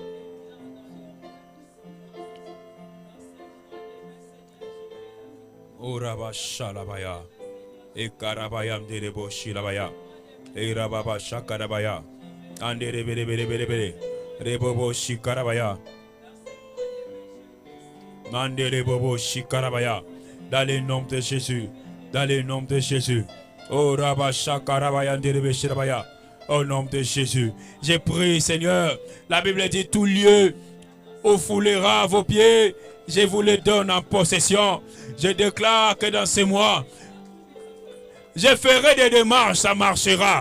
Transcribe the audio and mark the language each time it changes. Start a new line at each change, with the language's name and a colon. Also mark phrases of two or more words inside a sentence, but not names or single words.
French: Oraba shalabaya. E karabayam derebo shilabaya. E rababa shakarabaya. Andere bere bere bere bere. Rebobo shikarabaya. Mandere bobo shikarabaya. Dans le nom de Jésus. Dans le nom de Jésus. Oh Rabba Shakarabaya derebe shirabaya. Au nom de Jésus. J'ai prié, Seigneur. La Bible dit tout lieu où foulera vos pieds, je vous le donne en possession. Je déclare que dans ces mois, je ferai des démarches, ça marchera.